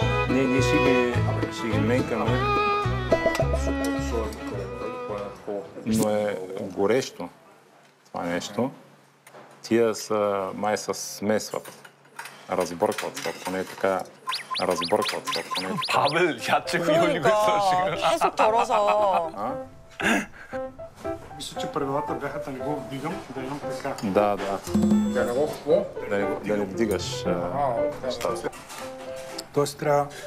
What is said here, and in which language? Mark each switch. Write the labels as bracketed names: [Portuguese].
[Bulgarian] Ние ще ги менкаме, но е горещо това нещо. Тия са, май се смесват, разбъркват се, ако не е така, разбъркват се, ако не е така. [Korean] 밥을 야채 위 올리고 있어 지금. 계속 덜어서. [Bulgarian] Мисля, че правилата бяха да не го вдигам, да имам така. Да. Я не го какво? Да не вдигаш нещата. Тоест трябва...